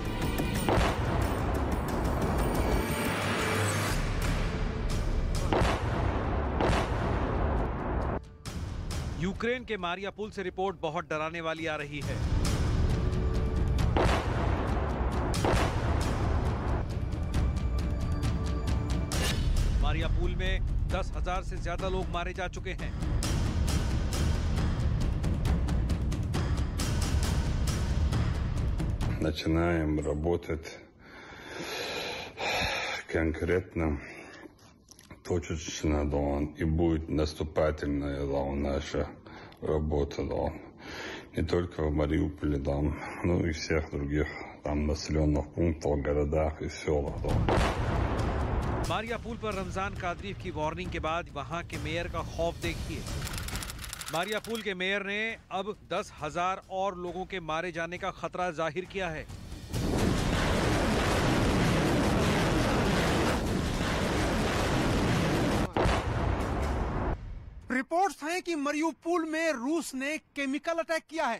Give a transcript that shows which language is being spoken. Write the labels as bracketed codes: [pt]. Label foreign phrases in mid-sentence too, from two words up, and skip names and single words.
[hi] यूक्रेन के मारियापुल से रिपोर्ट बहुत डराने वाली आ रही है। मारियापुल में 10,000 से ज्यादा लोग मारे जा चुके हैं। [ru] Начинаем работать конкретно, точечно, и будет наступательная наша работа, не только в Мариуполе, но и всех других населенных пунктах, городах и селах. [hi] मारियापुल पर रमजान कादरीफ की वार्निंग के बाद वहां के मेयर का खौफ देखिए। मारियापुल के मेयर ने अब 10,000 और लोगों के मारे जाने का खतरा जाहिर किया है। रिपोर्ट्स हैं कि मारियापुल में रूस ने केमिकल अटैक किया है।